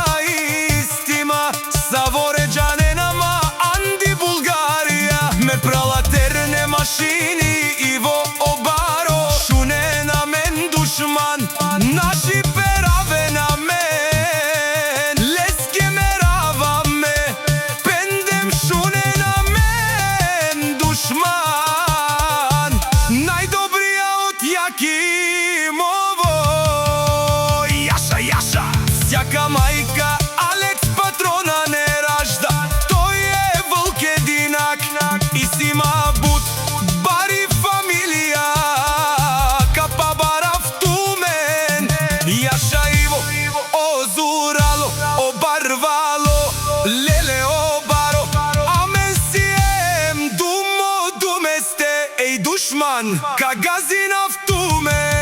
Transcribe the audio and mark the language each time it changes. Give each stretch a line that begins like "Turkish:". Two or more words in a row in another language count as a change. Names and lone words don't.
Romany: истима, Савореџаненама Анди Булгарија, ме прала терне машини Иво обаро, шуне на мен душман, наши пераве на мен, леске мерава ме, пендем шуне на мен душман,
Macedonian: најдобрија од Јакимово.
Bulgarian: Јаша, Јаша, сјака мајка Алекс Патрона не ражда, тој е вълк единак и си има
Romany: буд бари фамилија, капа барав тумен. Јаша Иво, озурало, обарвало, леле обаро, амен си ем думо думесте, еј душман, ка газинав туме.